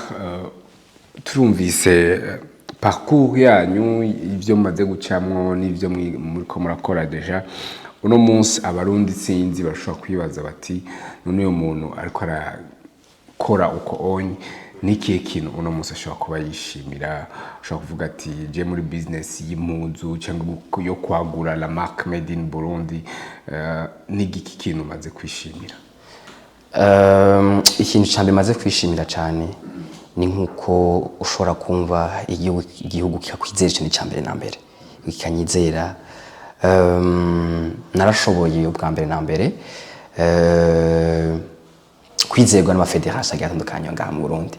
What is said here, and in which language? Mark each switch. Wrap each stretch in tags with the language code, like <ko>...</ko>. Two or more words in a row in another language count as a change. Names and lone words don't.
<rn>Adelard turumvise parcours yanyu ivyo maze gucamwo n'ivyo muriko murakora deja uno munsi abarundi sinzi bashobora kwibaza bati none uyo muntu ariko arakora uko onye n'ikihe kintu uno munsi ashobora kuba yishimira ashobora kuvuga ati je muri business y'impuzu cyangwa yo kwagura</rn> <fr>la marque</fr> <en>made in Burundi</en> <rn>n'igiki kintu maze kwishimira ikintu cyambe maze kwishimira cyane ni nkuko ushobora kumva igihugu kikakwizera cyane cyambere na mbere kikanyizera narashoboye ubwa mbere na mbere kwizerwa n'amafederation atandukanye ngaha mu Burundi</rn>